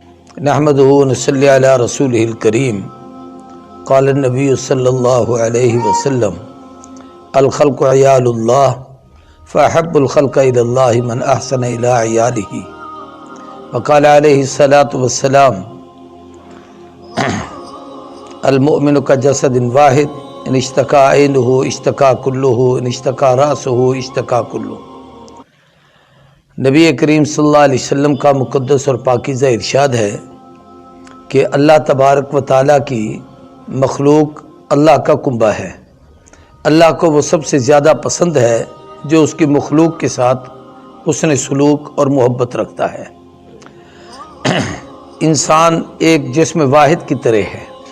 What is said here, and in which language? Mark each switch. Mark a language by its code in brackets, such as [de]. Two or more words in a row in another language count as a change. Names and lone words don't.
[ar] نحمده ونصلي على رسوله الكريم. قال النبي صلى الله عليه وسلم الخلق عيال الله فأحب الخلق إلى الله من أحسن إلى عياله. وقال عليه الصلاة والسلام المؤمن كجسد واحد إن اشتكى عينه اشتكى كله إن اشتكى رأسه اشتكى كله. [ur] نبی کریم [ar] صلى الله عليه وسلم [ur] کا مقدس اور پاکیزہ ارشاد ہے کہ اللہ [ar] تبارك وتعالى [ur] کی مخلوق اللہ کا کنبہ ہے. اللہ کو وہ سب سے زیادہ پسند ہے جو اس کی مخلوق کے ساتھ حسن سلوک اور محبت رکھتا ہے. انسان ایک جسم واحد کی طرح ہے.